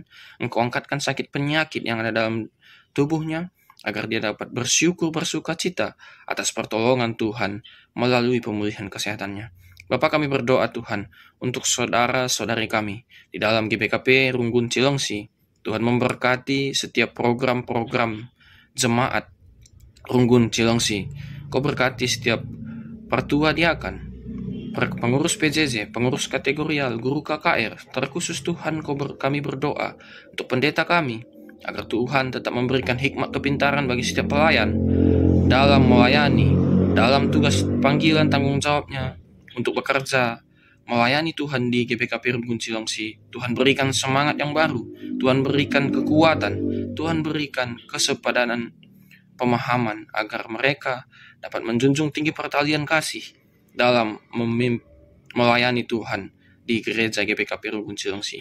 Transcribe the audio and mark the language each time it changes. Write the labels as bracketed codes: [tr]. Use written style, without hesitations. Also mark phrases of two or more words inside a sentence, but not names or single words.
[id] Engkau angkatkan sakit penyakit yang ada dalam tubuhnya, agar dia dapat bersyukur bersuka cita atas pertolongan Tuhan melalui pemulihan kesehatannya. Bapak, kami berdoa Tuhan untuk saudara-saudari kami di dalam GBKP Runggun Cilengsi. Tuhan memberkati setiap program-program jemaat Runggun Cilengsi. Kau berkati setiap pertua diakan, pengurus PJJ, pengurus kategorial, guru KKR. Terkhusus Tuhan kami berdoa untuk pendeta kami, agar Tuhan tetap memberikan hikmat kepintaran bagi setiap pelayan dalam melayani, dalam tugas panggilan tanggung jawabnya untuk bekerja, melayani Tuhan di GBKP Runggun Cilengsi. Tuhan berikan semangat yang baru, Tuhan berikan kekuatan, Tuhan berikan kesepadanan pemahaman agar mereka dapat menjunjung tinggi pertalian kasih dalam melayani Tuhan di gereja GBKP Runggun Cilengsi.